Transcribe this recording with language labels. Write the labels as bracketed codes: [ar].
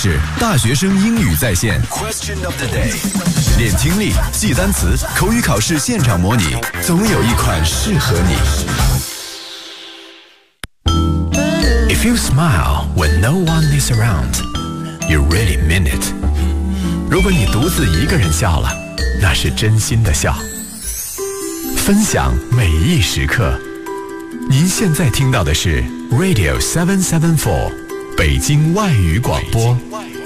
[zh] 花样滑冰表演很精彩，我们被深深地吸引住了。好，这些和冬奥会相关的词汇您都记住了吗？以上这些就是今天的冬奥英语，感谢您的收听。接下来，请您收听北京外语广播更多的精彩节目。接下来是大学生英语在线 [en] Question of the Day。 [zh] 练听力、记单词、口语考试现场模拟，总有一款适合你。 [en] If you smile when no one is around, you really mean it. [zh] 如果你独自一个人笑了，那是真心的笑。分享每一时刻。您现在听到的是 Radio 774，北京外语广播。北京外语广播。